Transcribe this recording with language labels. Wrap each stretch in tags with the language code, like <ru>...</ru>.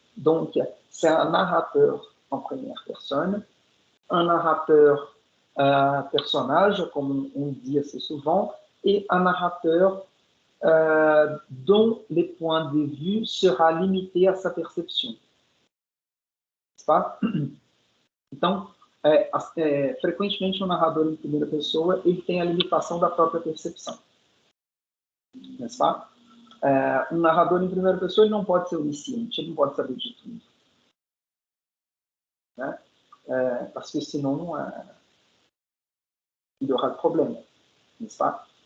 <fr>Donc, c'est un narrateur en première personne, un narrateur personnage, comme on dit assez souvent, et un narrateur dont les points de vue sera limité à sa perception. N'est-ce pas?</fr> <pt>Então, frequentemente o narrador em primeira pessoa ele tem a limitação da própria percepção.</pt> <fr>N'est-ce pas?</fr> <pt>Um narrador em primeira pessoa ele não pode ser onisciente, ele não pode saber de tudo. Né?</pt> <fr>Parce que sinon, il y aura de problème, n'est-ce pas?</fr>